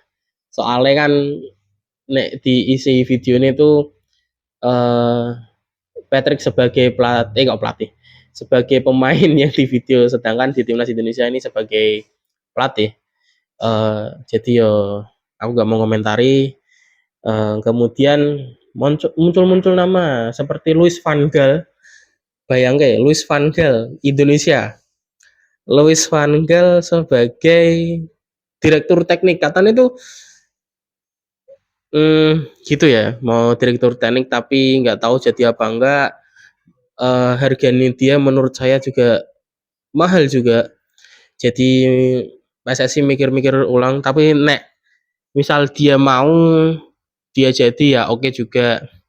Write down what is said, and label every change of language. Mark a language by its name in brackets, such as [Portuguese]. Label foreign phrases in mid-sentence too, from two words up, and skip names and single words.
[Indonesian] Soalnya kan nek di isi video ini tuh eh Patrick sebagai pelatih kok pelatih sebagai pemain yang di video sedangkan di timnas Indonesia ini sebagai pelatih jadi yo aku nggak mau komentari. Kemudian muncul nama seperti Louis van Gaal. Bayangke Louis van Gaal Indonesia. Louis van Gaal sebagai direktur teknik katanya itu gitu ya mau direktur teknik tapi nggak tahu jadi apa enggak. Harganya dia menurut saya juga mahal juga. Jadi PSSI mikir-mikir ulang tapi nek misal dia mau dia jadi ya oke juga.